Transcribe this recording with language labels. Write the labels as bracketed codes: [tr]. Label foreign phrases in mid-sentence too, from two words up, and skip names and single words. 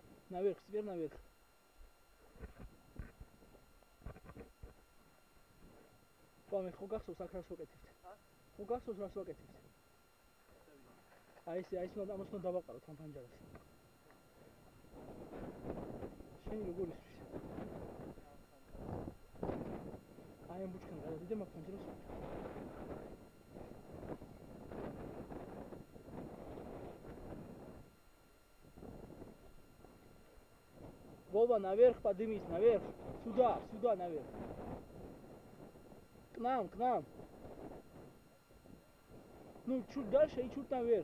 [ru] Наверх, теперь наверх. Πάμε, [ka] ხო გახსოვს აქ რას ვაკეთებთ? ხო გახსოვს რას ვაკეთებთ? აი ეს ამას უნდა დავაყაროთ ამ ფანჯარას. შენი როგორ ისვრის? აი ამ ბუჩქან გადავიდე მაგ ფანჯარას. [ru] Вова, наверх поднимись, наверх. Сюда, наверх. К нам. Ну, чуть дальше и чуть наверх.